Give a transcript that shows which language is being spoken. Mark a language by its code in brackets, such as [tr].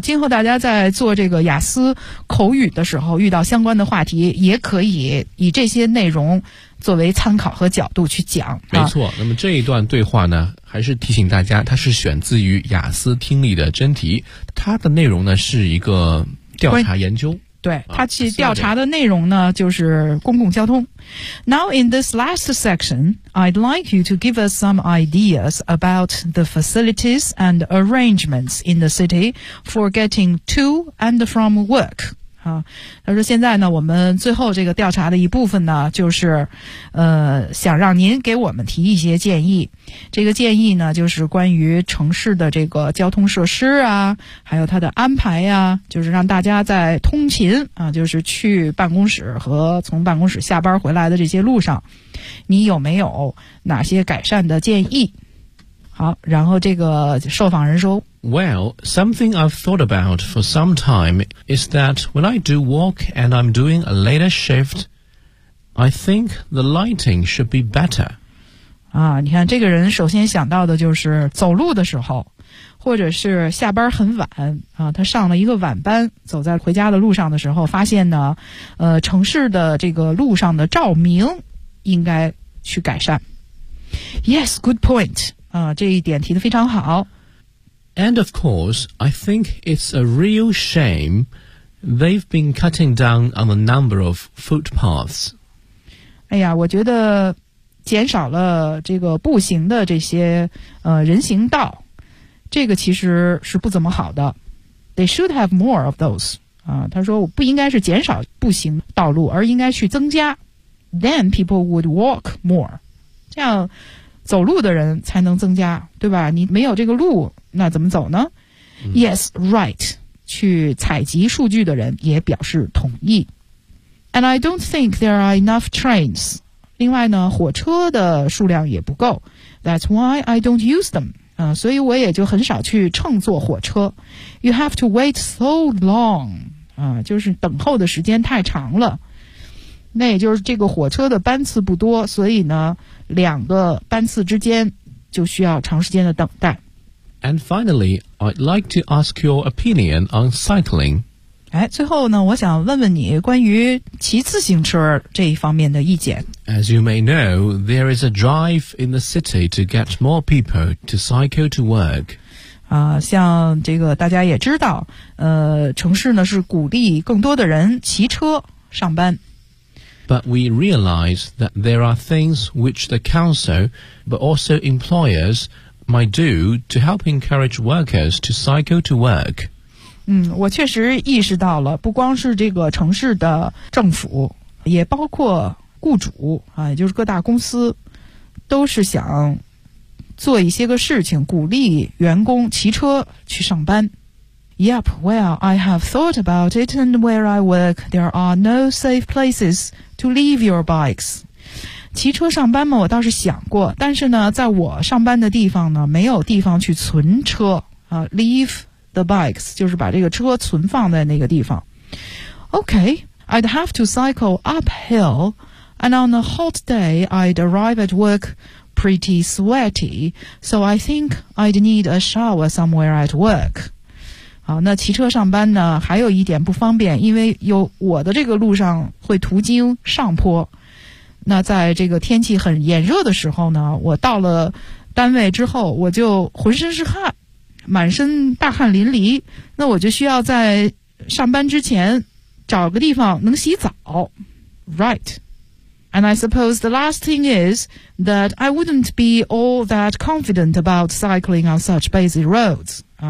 [zh] 今后大家在做这个雅思口语的时候，遇到相关的话题，也可以以这些内容作为参考和角度去讲。没错，那么这一段对话呢，还是提醒大家，它是选自于雅思听力的真题，它的内容呢是一个调查研究。对，他去调查的内容呢就是公共交通。 [en] Now in this last section, I'd like you to give us some ideas about the facilities and arrangements in the city for getting to and from work. [zh] 他说现在呢我们最后这个调查的一部分呢就是想让您给我们提一些建议。这个建议呢就是关于城市的这个交通设施啊，还有它的安排啊，就是让大家在通勤啊，就是去办公室和从办公室下班回来的这些路上，你有没有哪些改善的建议。好，然后这个受访人说， [en] Well, something I've thought about for some time is that when I do walk and I'm doing a later shift, I think the lighting should be better. [zh] 啊，你看这个人首先想到的就是走路的时候或者是下班很晚啊，他上了一个晚班，走在回家的路上的时候，发现呢，城市的这个路上的照明应该去改善。 [en] Yes, good point. [zh] 啊，这一点提得非常好。 [en] And of course, I think it's a real shame they've been cutting down on the number of footpaths. [zh] 哎呀，我觉得减少了这个步行的这些人行道。这个其实是不怎么好的。 [en] They should have more of those. [zh] 啊，他说不应该是减少步行道路，而应该去增加。 [en] Then people would walk more. [zh] 这样走路的人才能增加，对吧？你没有这个路，那怎么走呢？ [en] 嗯？Yes, right. [zh] 去采集数据的人也表示同意。 [en] And I don't think there are enough trains. [zh] 另外呢，火车的数量也不够。 [en] That's why I don't use them. [zh] 所以我也就很少去乘坐火车。 [en] You have to wait so long. [zh] 就是等候的时间太长了。那也就是这个火车的班次不多，所以呢两个班次之间就需要长时间的等待。 [en] And finally, I'd like to ask your opinion on cycling. [zh] 哎，最后呢我想问问你关于骑自行车这一方面的意见。 [en] As you may know, there is a drive in the city to get more people to cycle to work. [zh] 像这个大家也知道，城市呢是鼓励更多的人骑车上班。 [en] But we realize that there are things which the council, but also employers, might do to help encourage workers to cycle to work. [zh] 我确实意识到了，不光是这个城市的政府，也包括雇主啊，也就是各大公司，都是想做一些个事情，鼓励员工骑车去上班。 [en] Yep, well, I have thought about it, and where I work, there are no safe places to leave your bikes. [zh] 骑车上班嘛，我倒是想过，但是呢，在我上班的地方呢，没有地方去存车啊。 [en] Leave the bikes [zh] 就是把这个车存放在那个地方。 [en] Okay, I'd have to cycle uphill. And on a hot day, I'd arrive at work pretty sweaty, so I think I'd need a shower somewhere at work. [zh] 好，那骑车上班呢，还有一点不方便，因为有我的这个路上会途经上坡。那在这个天气很炎热的时候呢，我到了单位之后，我就浑身是汗，满身大汗淋漓，那我就需要在上班之前找个地方能洗澡。 [en] Right. And I suppose the last thing is that I wouldn't be all that confident about cycling on such busy roads.